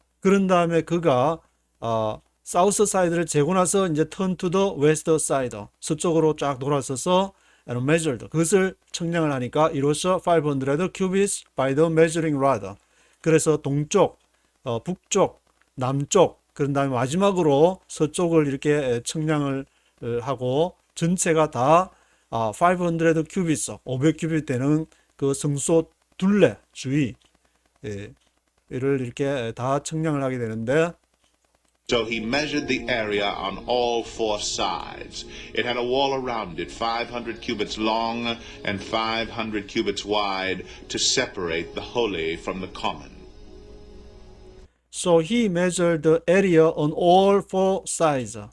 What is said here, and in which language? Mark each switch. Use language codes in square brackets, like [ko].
[ko] 그런 다음에 그가 사우스 사이드를 재고 나서 이제 [en] turn to the west side, [ko] 서쪽으로 쫙 돌아서서 [en] and measured. [ko] 그것을 측량을 하니까 이로써 [en] 500 cubits by the measuring rod. [ko] 그래서 동쪽, 북쪽, 남쪽, 그런 다음에 마지막으로 서쪽을 이렇게 측량을 하고 전체가 다 500 cubits, 500 cubit 되는 그 성소 둘레 주위 이를 이렇게 다 측량을 하게 되는데, [en] So he measured the area on all four sides. It had a wall around it, 500 cubits long and 500 cubits wide, to separate the holy from the common. So he measured the area on all four sides.